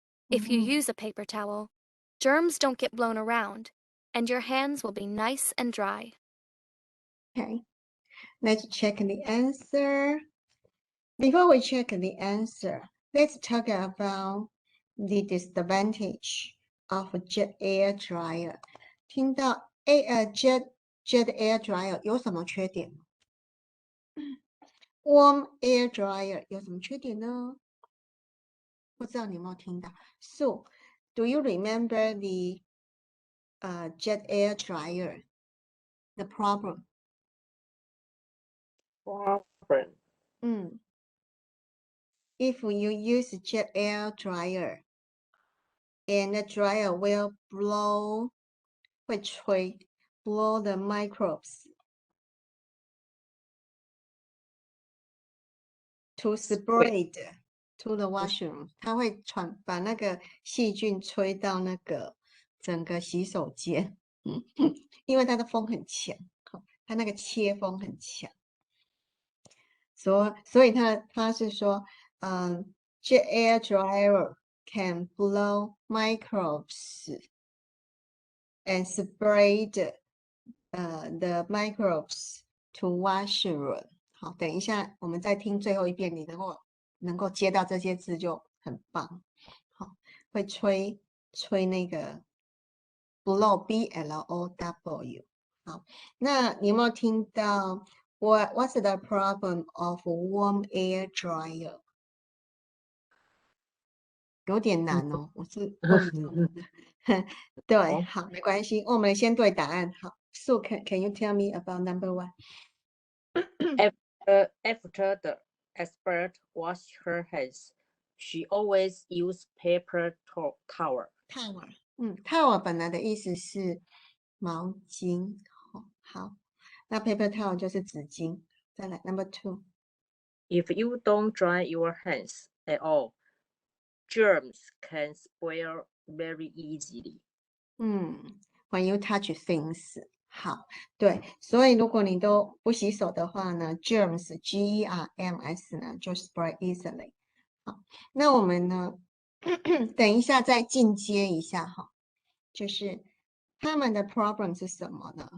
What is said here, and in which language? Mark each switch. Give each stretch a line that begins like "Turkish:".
English: If you use a paper towel, germs don't get blown around, and your hands will be nice and dry. Okay, let's check the answer. Before we check the answer, let's talk about the disadvantage of a jet air dryer.
Chinese: 听到jet air dryer 有什么缺点？
English: Warm air dryer
Chinese: 有什么缺点呢？ 不知道你有没有听到 ？
English: So, do you remember the jet air dryer? The problem. If you use jet air dryer, and the dryer will blow,
Chinese: 会吹
English: blow the microbes to spread to the washroom.
Chinese: 它会把那个细菌吹到那个整个洗手间，因为它的风很强，它那个切风很强，所以它是说，
English: jet air dryer can blow microbes and spread the microbes to washroom.
Chinese: 好，等一下我们再听最后一遍，你能够接到这些字就很棒。好，会吹那个 blow blow。好，那你有没有听到
English: what's the problem of warm air dryer？
Chinese: 有点难哦，我是问中文的。对，好，没关系，我们先对答案。
English: 好 ，So can you tell me about number one？ After the expert washed her hands, she always used paper towel.
Chinese: towel 本来的意思是毛巾。好，那 paper towel 就是纸巾。再来 number two。
English: If you don't dry your hands at all, germs can spread very easily. When you touch things.
Chinese: 好，对，所以如果你都不洗手的话呢 ，germs germs 呢就
English: spread easily。
Chinese: 好，那我们呢，等一下再进阶一下哈，就是他们的 problem 是什么呢？